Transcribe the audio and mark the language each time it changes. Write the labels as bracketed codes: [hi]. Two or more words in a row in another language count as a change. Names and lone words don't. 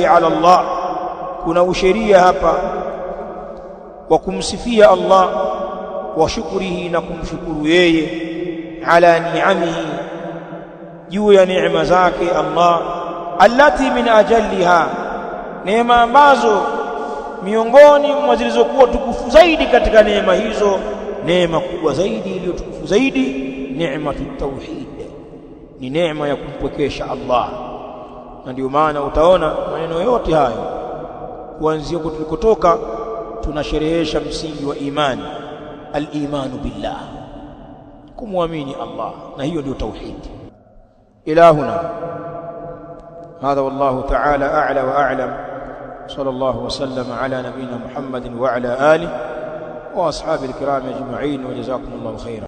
[sw] 'ala Allah kuna usheria hapa wa kumsifia Allah [ar] وشكره, [sw] na kumshukuru yeye [ar] على نعمه, [sw] juu ya neema zake Allah, [ar] التي من أجلها, [sw] neema ambazo miongoni mwa zilizokuwa tukufu zaidi katika neema hizo, neema kubwa zaidi iliyotukufu zaidi, neematu tauhid, ni neema ya kumpwekesha Allah. Na ndio maana utaona maneno yote hayo kuanzia huko tulikotoka tunasherehesha msingi wa imani, [ar] الإيمان بالله, [sw] kumwamini Allah, na hiyo ndio tauhid. [ar] إلى هنا هذا والله تعالى أعلى وأعلم. صلى الله وسلم على نبينا محمد وعلى آله وأصحابه الكرام أجمعين، وجزاكم الله خيرا.